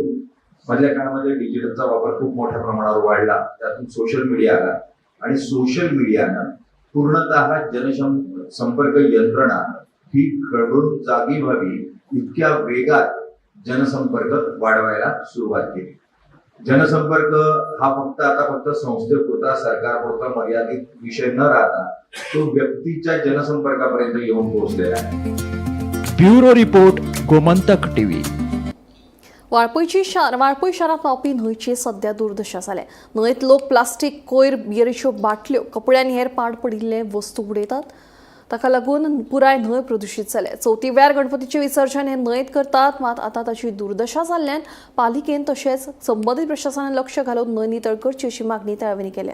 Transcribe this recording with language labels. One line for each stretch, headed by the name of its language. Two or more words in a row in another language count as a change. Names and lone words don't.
Marathi: मधल्या काळामध्ये डिजिटलचा वापर खूप मोठ्या प्रमाणावर वाढला, त्यातून
English: social media
Marathi: आला आणि
English: social media
Marathi: पूर्णतः जनसंपर्क यंत्रणा ही घडून जागी व्हावी इतक्या वेगात जनसंपर्क वाढवायला सुरुवात केली. जनसंपर्क हा फक्त संस्थेपुरता सरकारपुरता मर्यादित विषय न राहता तो व्यक्तीच्या जनसंपर्कापर्यंत येऊन पोहोचलेला आहे.
English: Bureau report, Gomantak TV.
Konkani: वाळपई शहरात व्हांवपी न्हंयची सध्या दुर्दशा जाल्या. न्हंयत लोक प्लास्टीक, कोयर, बियरीच्यो बाटल्यो, कपड्यांनी हेर पाड पडिल्ले वस्तू उडयतात. ताका लागून पुराय न्हंय प्रदूषित जाल्या. चवथीव्यार गणपतीचे विसर्जन हे न्हंयत करतात, मात आतां ताची दुर्दशा जाल्ल्यान पालिकेन तशेंच संबंदीत प्रशासनान लक्ष घालून न्हंय नितळ करची अशी मागणी तळावेली केल्या.